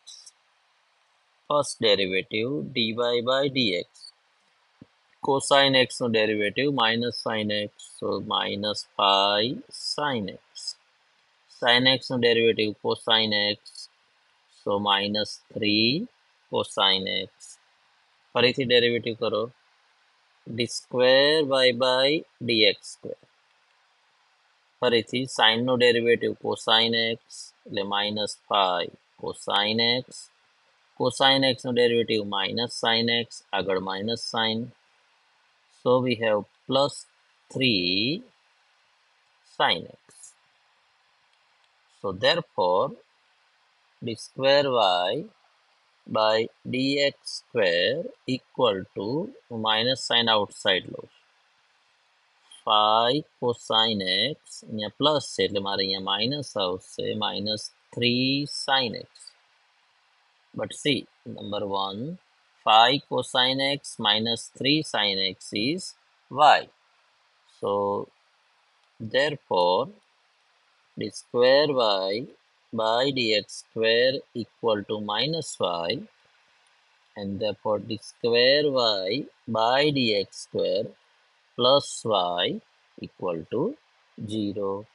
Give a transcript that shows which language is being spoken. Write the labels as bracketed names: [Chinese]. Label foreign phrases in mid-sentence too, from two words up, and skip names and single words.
[English] First derivative dy by dx. Cosine x no derivative minus sin x, so minus 5 sin x. Sin x no derivative cosine x, so minus 3 cosine x. ફરીથી ડેરિવેટિવ કરો d square y by dx square. ફરીથી sin નો ડેરિવેટિવ cosine x એટલે minus 5 cosine x. Cosine x no derivative minus sin x, આગળ minus sin. So we have plus 3 sin x. So therefore d square y by dx square equal to minus sign outside લો 5 cosine x [Gujarati] અહીંયા પ્લસ છે એટલે મારે અહીંયા માઇનસ આવશે [English] minus 3 sin x. But see, number 1, 5 cosine x minus 3 sin x is y. So therefore d square y by dx square equal to minus y, and therefore d square y by dx square plus y equal to 0.